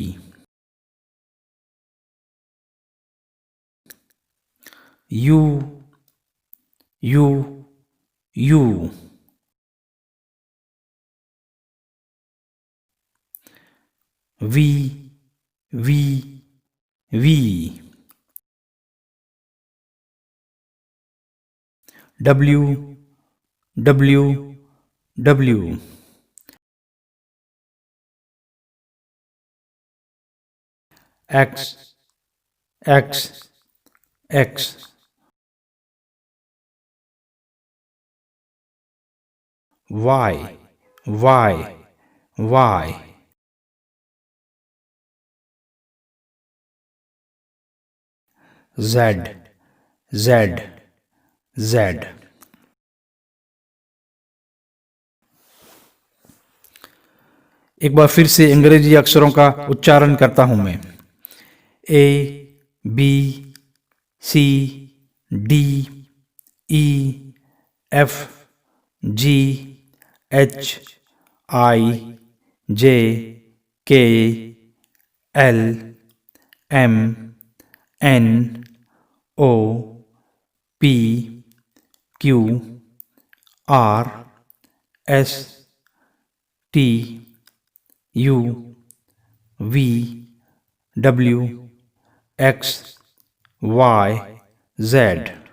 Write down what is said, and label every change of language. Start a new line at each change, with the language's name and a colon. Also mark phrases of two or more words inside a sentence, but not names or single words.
English: U, U, U. V, V, V. W, W, W. X, X, X. Y, Y, Y. Z, Z, Z.
Hindi: एक बार फिर से अंग्रेजी अक्षरों का उच्चारण करता हूं मैं।
English: A, B, C, D, E, F, G, H, I, J, K, L, M, N, O, P, Q, R, S, T, U, V, W, X, Y, Z।